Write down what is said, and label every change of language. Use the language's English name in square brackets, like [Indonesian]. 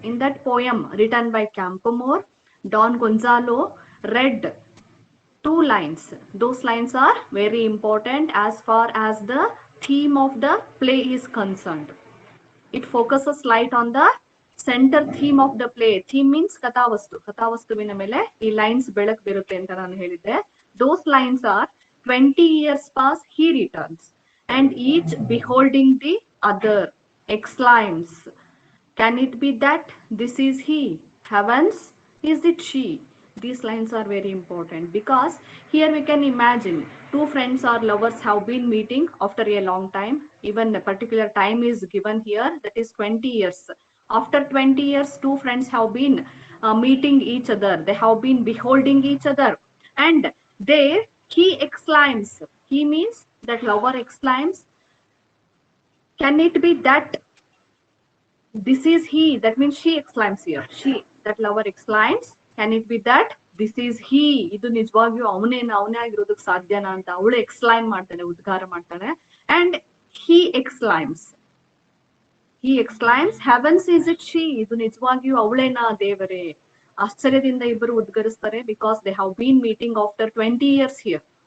[English] In that poem written by Campomore, Don Gonzalo read two lines. Those lines are very important as far as the theme of the play is concerned. It focuses light on the center theme of the play. Theme means ಕಥಾವಸ್ತು. [Kannada] ಕಥಾವಸ್ತುವಿನ ಮೇಲೆ ಈ lines ಬೆಳಕು ಬೀರುತ್ತೆ ಅಂತ ನಾನು ಹೇಳಿದ್ದೆ. [English] Those lines are 20 years pass, he returns, and each beholding the other exclaims, can it be that this is he? Heavens, is it she? These lines are very important because here we can imagine two friends or lovers have been meeting after a long time. Even a particular time is given here, that is 20 years. After 20 years, two friends have been meeting each other. They have been beholding each other. And there he exclaims, he means that lover exclaims, can it be that this is he? That means she exclaims here. She, that lover exclaims, can it be that this is he? [Kannada] ಇದು ನಿಜವಾಗಿಯೂ ಅವನೇ ಆಗಿರೋದಕ್ಕೆ ಸಾಧ್ಯನಾ ಅಂತ ಅವಳು ಎಕ್ಸ್ಲೈಮ್ ಮಾಡ್ತಾನೆ, ಉದ್ಗಾರ ಮಾಡ್ತಾನೆ. [English] And he exclaims, heavens, is it she? [Kannada] ಇದು ನಿಜವಾಗಿಯೂ ಅವಳೇನಾ ದೇವರೇ? ಆಶ್ಚರ್ಯದಿಂದ ಇಬ್ಬರು ಉದ್ಗರಿಸ್ತಾರೆ [English] because they have been meeting after 20 years here.